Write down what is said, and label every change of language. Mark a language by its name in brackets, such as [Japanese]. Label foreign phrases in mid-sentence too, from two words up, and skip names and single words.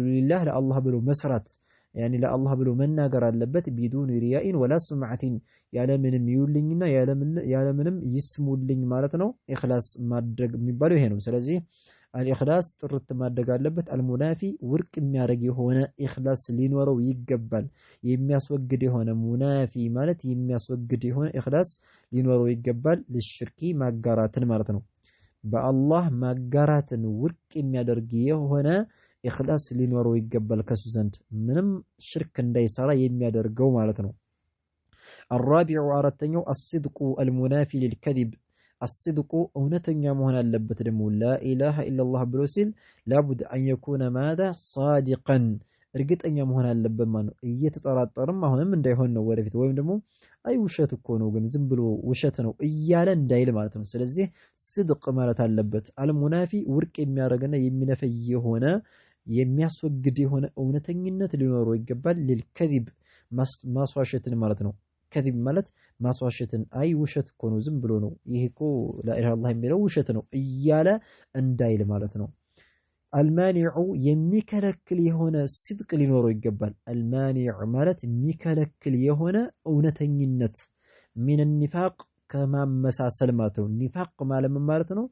[Amharic] ሊላህ ለአላህ ብሎ መስራት ያኒ ለአላህ ብሎ መናገር አለበት። [Arabic] بدون رياء ولا سمعة [Amharic] ያለምንም ይውልኝና ያለምንም ይስሙልኝ ማለት ነው። ኢኽላስ ማድረግ የሚባለው ይሄ ነው። ስለዚህ አልኢኽላስ ጥርት ማድረግ አለበት። አልሙናፊ ውርቅ የሚያደርግ የሆነ ኢኽላስ ሊኖረው ይገባል። የሚያስወግድ የሆነ ሙናፊ ማለት የሚያስወግድ የሆነ ኢኽላስ ሊኖረው ይገባል። ለሽርኪ ማጋራትን ማለት ነው። በአላህ ማጋራትን ውርቅ የሚያደርግ የሆነ ኢኽላስ ሊኖረው ይገባል ከሱ ዘንድ ምንም ሽርክ እንዳይሰራ የሚያደርገው ማለት ነው። الرابع አራተኛው [Arabic] الصدق المنافي للكذب الصدق [Amharic] እውነተኛ መሆን አለበት ደግሞ [Arabic] لا إله إلا الله [Amharic] ብሎ ሲል [Arabic] لابد أن يكون ماذا صادقا [Amharic] እርግጠኛ መሆን አለበት ማለት ነው። እየተጠራጠረም አሁንም እንዳይሆን ነው ወደፊት ወይም ደግሞ አይ ውሸት እኮ ነው ግን ዝም ብሎ ውሸት ነው እያለ እንዳይል ማለት ነው። ስለዚህ صدق ማለት አለበት። አልሙናፊ ውርቅ የሚያደርግና የሚነፈይ የሆነ የሚያስወግድ የሆነ እውነተኝነት ሊኖረው ይገባል። للكذب ማስዋሸትን ማለት ነው። ከذب ማለት ማስዋሸትን አይ ውሸት እኮ ነው ዝም ብሎ ነው ይሄ እኮ [Arabic] لا إله إلا الله [Amharic] የሚለው ውሸት ነው እያለ እንዳይል ማለት ነው። አልማኒዑ የሚከለክል የሆነ ሲድቅ ሊኖረው ይገባል። አልማኒዑ ማለት የሚከለክል የሆነ እውነተኝነት [Arabic] من نفاق [Amharic] ከማመሳሰል ማለት ነው። ኒፋቅ ማለት ምን ማለት ነው?